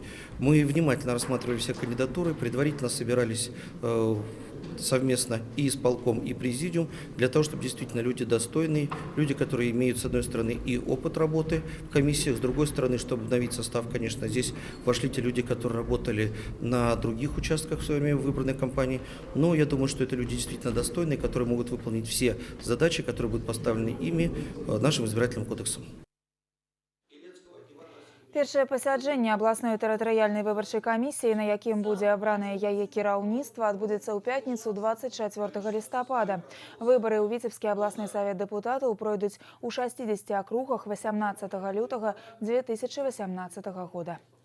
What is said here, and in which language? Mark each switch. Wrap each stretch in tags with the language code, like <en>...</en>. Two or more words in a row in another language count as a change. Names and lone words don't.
<ru>Мы внимательно рассматривали все кандидатуры, предварительно собирались совместно и исполком, и президиум, для того, чтобы действительно люди достойные, люди, которые имеют, с одной стороны, и опыт работы в комиссиях, с другой стороны, чтобы обновить состав, конечно, здесь вошли те люди, которые работали на других участках в свое время выбранной кампании, но я думаю, что это люди действительно достойные, которые могут выполнить все задачи, которые будут поставлены ими нашим избирательным кодексом.</ru> <be>Першае пасяджэнне абласной тэрытарыяльнай выбарчай камісіі, на якім будзе абранае яе кіраўніцтва, адбудзецца ў пятніцу 24 лістапада. Выбары ў Віцебскі абласны савет дэпутатаў пройдуць у 60 акругах 18 лютага 2018 года.</be>